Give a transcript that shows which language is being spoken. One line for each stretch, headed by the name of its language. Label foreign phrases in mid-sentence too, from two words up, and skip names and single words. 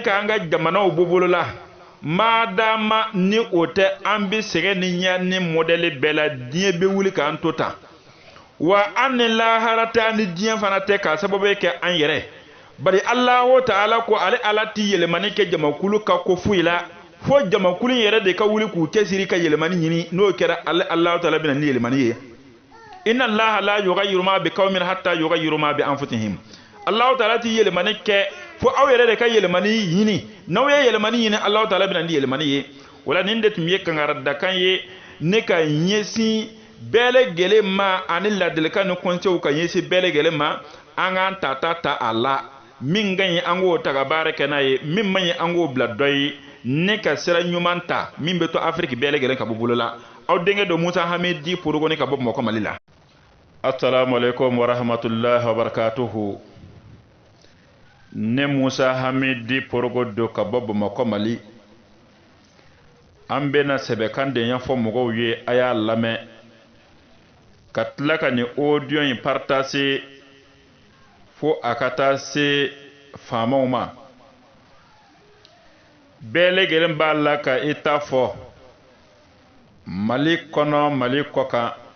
Bambara: ka an ka jamanaw bɔ bolo la madama ni o tɛ an bɛ sɛgɛn ni ɲɛ ni mɔdɛli bɛɛ la diɲɛ bɛ wuli k'an to tan wa an ni lahara tɛ an ni diɲɛ fana tɛ k'a sababu kɛ an yɛrɛ bari Alahu Ta'ala ko ale ala ti yɛlɛmani kɛ jamakulu ka ko foyi la fo jamakulu yɛrɛ de ka wuli k'u cɛsiri ka yɛlɛmani ɲini n'o kɛra ale Alahu Ta'ala bɛna ni yɛlɛmani ye
Arabic: إن الله لا يغير ما بقوم حتى يغيروا ما بأنفسهم
Bambara: Alahu Ta'ala ti yɛlɛmani kɛ fo aw yɛrɛ de ka yɛlɛmani ɲini n'aw ye yɛlɛmani ɲini Alahu Ta'ala bɛna ni yɛlɛmani ye wala nin de tun ye kangaradakan ye ne ka ɲɛsin bɛɛ lajɛlen ma ani ladilikan ni conseils ka ɲɛsin bɛɛ lajɛlen ma an k'an ta a la min ka ɲi an k'o ta ka baara kɛ n'a ye min man ɲi an k'o bila dɔ ye ne ka sira ɲuman ta min bɛ to afiriki bɛɛ lajɛlen ka bɔ bolo la aw denkɛ dɔ Musa Hamidi Forogoni ka bɔ Bamakɔ Mali la.
Arabic: السلام عليكم ورحمة الله وبركاته.
Bambara: Ne Musa Hamidi Forogodo ka bɔ Bamakɔ Mali. An bɛna sɛbɛkan de ɲɛfɔ mɔgɔw ye a y'a lamɛn ka tila ka nin audio in partager fo a ka taa se faamaw ma bɛɛ lajɛlen b'a la ka i ta fɔ Mali kɔnɔ Mali kɔkan